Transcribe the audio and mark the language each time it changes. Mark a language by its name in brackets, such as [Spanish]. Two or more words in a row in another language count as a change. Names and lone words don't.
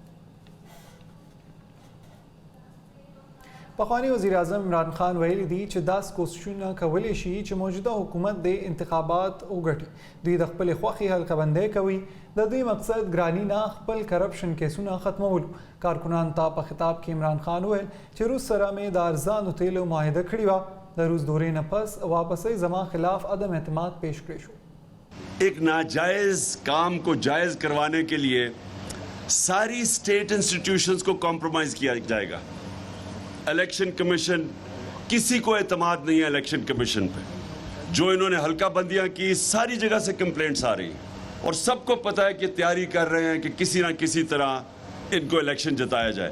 [Pashto] پخوانی وزیر اعظم عمران خان ویلي دي چې داسې کوښښونه کولی شي چې موجوده حکومت د انتخابات وګټي. دوی د خپلې خوښې حلقه‌بندۍ کوي. د دوی مقصد ګراني نه خپل کرپشن کیسونه ختمولو. کارکنانو ته په خطاب کې عمران خان ویل چې روس سره مې د ارزانو تیلو معاهده کړې وه. د روس دورې نه پس واپسۍ زما خلاف عدم اعتماد پیش کړی شو. [Urdu] ایک ناجائز کام کو جائز کروانے کے لیے ساری [English] state institutions [Urdu] کو کمپرومائز کیا جائے گا. الیکشن کمیشن، کسی کو اعتماد نہیں ہے الیکشن کمیشن پہ. جو انہوں نے حلقہ بندیاں کی ساری جگہ سے کمپلینٹس آ رہی ہیں اور سب کو پتہ ہے کہ تیاری کر رہے ہیں کہ کسی نہ کسی طرح ان کو الیکشن جتایا جائے.